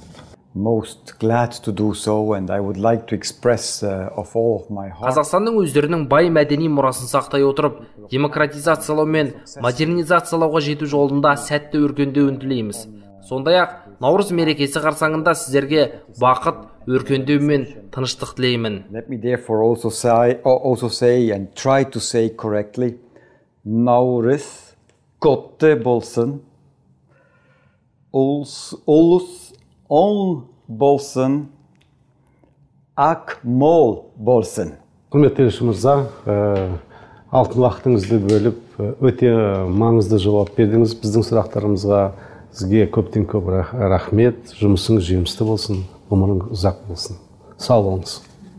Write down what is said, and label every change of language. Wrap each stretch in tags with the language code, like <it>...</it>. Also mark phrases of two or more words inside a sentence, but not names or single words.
<kk>Қазақстанның өздерінің бай мәдени мұрасын сақтай отырып, демократизациялау мен модернизациялауға жету жолында сәтті өркендеуін тілейміз. Сондай-ақ Наурыз мерекесі қарсаңында сіздерге бақыт, өркендеу мен тыныштық тілеймін.</kk> <en>Let me therefore also say and try to say correctly,</en> <kk>Наурыз құтты болсын, ұлыс оң болсын, ақ мол болсын. Құрметті елші мырза, алтын уақытыңызды бөліп, өте маңызды жауап бердіңіз. Біздің сұрақтарымызға сізге көптен көп рахмет. Жұмысыңыз жемісті болсын, ғұмырыңыз ұзақ болсын. Сау болыңыз.</kk>